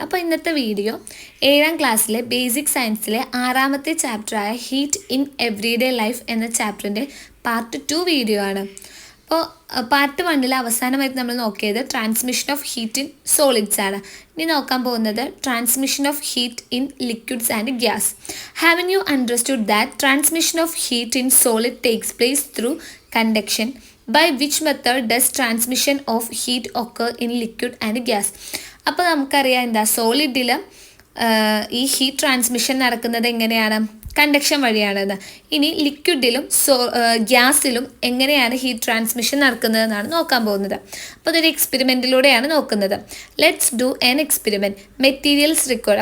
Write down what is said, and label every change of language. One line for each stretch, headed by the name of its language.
Malayalam: അപ്പോൾ ഇന്നത്തെ വീഡിയോ 7ാം ക്ലാസ്സിലെ basic സയൻസിലെ 6ാമത്തെ ചാപ്റ്ററായ heat in everyday life എന്ന ചാപ്റ്ററിൻ്റെ പാർട്ട് 2 വീഡിയോ ആണ്. അപ്പോൾ പാർട്ട് 1 അവസാനമായിട്ട് നമ്മൾ നോക്കിയത് transmission of heat in solids ആണ്. ഇനി നോക്കാൻ പോകുന്നത് transmission of heat in liquids and gas.
English: Haven't you understood that transmission of heat in solid takes place through conduction? By which method does transmission of heat occur in liquid and gas?
Malayalam: അപ്പോൾ നമുക്കറിയാം എന്താ സോളിഡിൽ ഈ heat transmission നടക്കുന്നത് എങ്ങനെയാണ്? Conduction വഴിയാണെന്ന്. ഇനി ലിക്വിഡിലും ഗ്യാസിലും എങ്ങനെയാണ് heat transmission നടക്കുന്നതെന്നാണ് നോക്കാൻ പോകുന്നത്. അപ്പോൾ അതൊരു എക്സ്പെരിമെൻറ്റിലൂടെയാണ് നോക്കുന്നത്.
English: Let's do an experiment. Materials required.